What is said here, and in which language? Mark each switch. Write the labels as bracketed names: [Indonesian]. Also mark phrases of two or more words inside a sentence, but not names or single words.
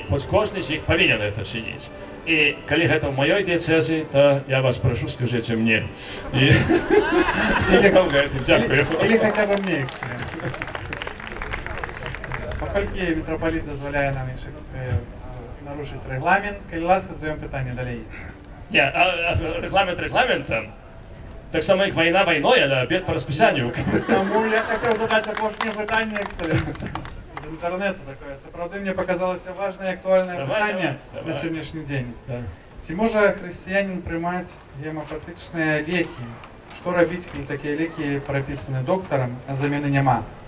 [Belarusian] Хоць кожны з іх павінен гэта чыніць. І калі гэта ў маёй дыяцэзі, то я вас прашу, скажыце мне. І дзякую. [Russian] Или хотя бы мне, экселленция. [Belarusian] Паколькі митрополит дазваляе нам нарушыць рэгламент, калі ласка, задаём пытанне далей. Не, рэгламент рэгламентам. Так само, як вайна вайной, але [Russian] обед по распісанню. Тому я хотел задать [Belarusian] апошняе пытанне, [Russian] экселленция. [Belarusian] З інтэрнету такое. Сапраўды мне показалася важнае і актуальнае пытанне на сённяшні дзень. Ці можа хрысціянін прымаць гемапатычныя лекі? Што рабіць, калі такія лекі прапісаны доктарам, а замены няма?